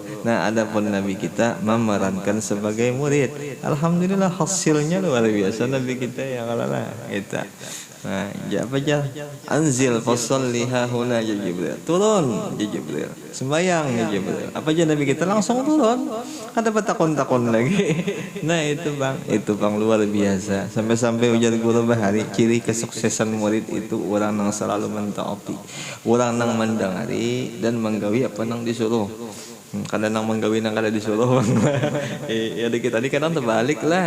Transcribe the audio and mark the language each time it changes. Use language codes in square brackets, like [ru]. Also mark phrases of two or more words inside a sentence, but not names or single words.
[id] Nah adapun Nabi kita memerankan sebagai murid. Alhamdulillah hasilnya luar biasa Nabi kita ya kalau lah kita. Nah, apa aja? [ar] Anzil fasalliha huna ya Jibril. [id] Turun ya Jibril. Sembayang ya Jibril. Apa aja Nabi kita langsung turun. Ada takon-takon lagi. Nah, itu Bang luar biasa. Sampai-sampai ujar guru Bahari, ciri kesuksesan murid itu orang yang selalu mentaati, orang yang mendengari dan menggawi apa yang disuruh. [bjn] Kadang nang menggawi nang kada disuruh. Ya dikit tadi kadang terbalik lah.